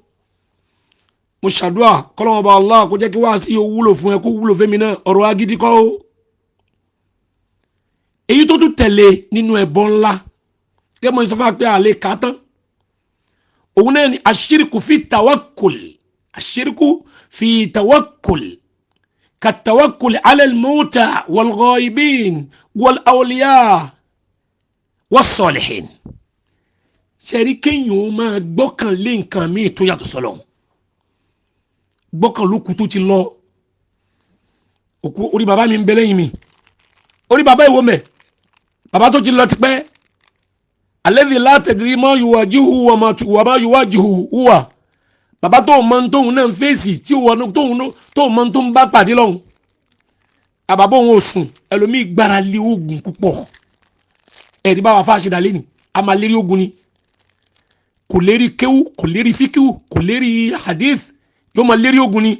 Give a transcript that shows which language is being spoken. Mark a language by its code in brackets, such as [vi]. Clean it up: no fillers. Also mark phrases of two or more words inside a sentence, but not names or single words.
[yo] mo ṣàdúrà kọ́lọ́mọ bá Allah kó jẹ́ kí wá sí wúlò fún ẹ kó wúlò fẹ́mi náà, ọ̀rọ̀ agídí kọ́ o. èyí tó tún tẹ̀lé nínú ẹbọ ńlá gẹ́gẹ́ mo sọ fún wa pé àlè kà tán, òun náà ni [ar] الشرك في التوكل, الشرك في التوكل كالتوكل على الموتى والغائبين والأولياء والصالحين. [yo] ṣẹ̀rí kéèyàn ó máa gbọ́kàn lé nǹkan míì tó yàtọ̀ sọ́lọ́hun, gbọ́kàn lókù tó ti lọ. òkú orí bàbá mi ń bẹ lẹ́yìn mi, orí bàbá ìwọ mẹ́, bàbá tó ti lọ tipẹ́. [ar] الذي لا تدري ما يواجه وما يواجه هو, [yo] bàbá tó mọ tóun náà ń fèsì tí wọn tó mọ tó ń bá pàdé lọ́hùn. àbàbọ̀ òun ò sùn, ẹlòmíì gbára lé oògùn púpọ̀. ẹ̀rí bá wà fáṣẹ dà lẹ́nìí, a máa lérí oògùn ni, kò lérí kéwú, kò lérí fíkíwù, kò lérí hadith, yóò máa lérí oògùn ni.